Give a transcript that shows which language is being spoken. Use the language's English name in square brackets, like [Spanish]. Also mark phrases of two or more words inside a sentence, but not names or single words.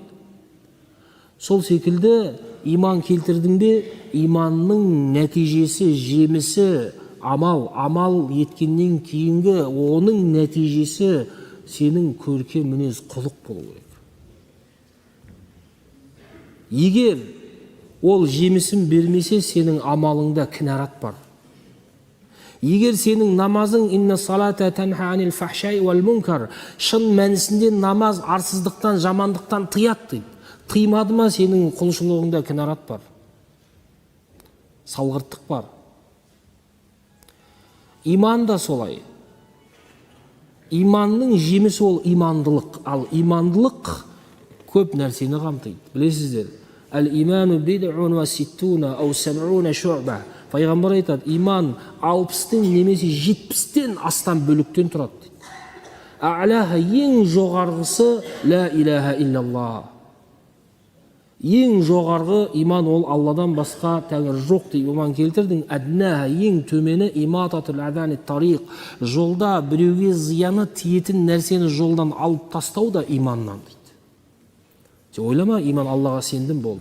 [Kazakh] Сол секілді иман келтірдің бе, иманның нәтижесі, жемісі, амал еткеннен кейінгі оның нәтижесі сенің көркем мінез құлық болу керек. Егер ол жемісін бермесе, сенің амалыңда кінәрат бар. Егер сенің намазың [Arabic] إن الصلاة تنهى عن الفحشاء والمنكر, [Kazakh] шын мәнісінде намаз арсыздықтан, жамандықтан тыяды дейді. Тыймады ма, сенің құлшылығыңда кінәрат бар. Салғырттық бар. Иман да солай. Иманның жемісі ол имандылық. Ал имандылық көп нәрсені қамтиды. Білесіздер, [Arabic] الإيمان بضع وستون أو سبعون شعبة. [Kazakh] Пайғамбар айтады, иман 60-тен немесе 70-тен астам бөліктен тұрады дейді. А'лаха, ең жоғарғысы [Arabic] لا إله إلا الله. [Kazakh] Ең жоғарғы иман ол Алладан басқа тәңір жоқ деп иман келтірдің. Әднаха, ең төмені [Arabic] إماطة الأذى الطريق. [Kazakh] Жолда біреуге зияны тиетін нәрсені жолдан алып тастау да иманнан дейді. Сен ойлама, иман Аллаға сендім болды.